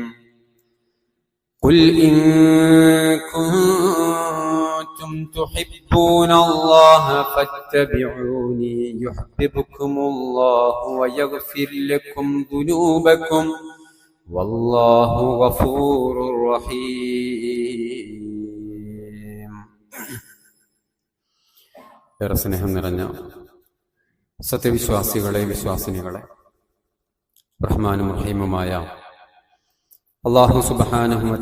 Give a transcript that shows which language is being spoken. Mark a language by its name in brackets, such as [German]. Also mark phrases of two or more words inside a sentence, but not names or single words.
[Arabic] قل إن كنتم تحبون الله فاتبعوني يحببكم الله ويغفر لكم ذنوبكم والله غفور റഹീം. [Malayalam] ഏറെ സ്നേഹം നിറഞ്ഞ സത്യവിശ്വാസികളെ, വിശ്വാസിനികളെ, റഹ്മാനും റഹീമുമായ [Arabic] الله سبحانه و